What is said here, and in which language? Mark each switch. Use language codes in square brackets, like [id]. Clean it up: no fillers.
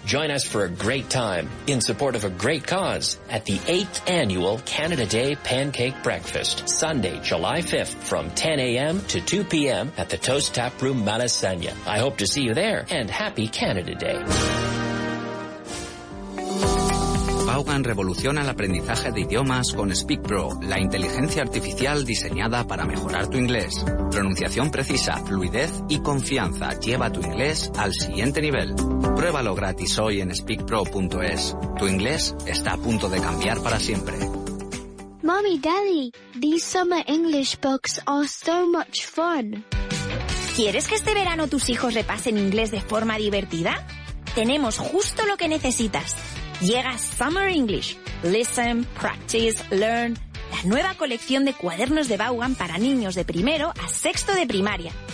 [en] Join us for a great time in support of a great cause at the 8th Annual Canada Day Pancake Breakfast, Sunday, July 5th from 10 a.m. to 2 p.m. at the Toast Tap Room Malasaña. I hope to see you there, and happy Canada Day. [es] Vaughan revoluciona el aprendizaje de idiomas con Speak Pro, la inteligencia artificial diseñada para mejorar tu inglés. Pronunciación precisa, fluidez y confianza lleva tu inglés al siguiente nivel. Pruébalo gratis hoy en speakpro.es. Tu inglés está a punto de cambiar para siempre. [en] Mommy, Daddy, these summer English books are so much fun. [es] ¿Quieres que este verano tus hijos repasen inglés de forma divertida? Tenemos justo lo que necesitas. Llega Summer English. Listen, Practice, Learn. La nueva colección de cuadernos de Vaughan para niños de primero a sexto de primaria.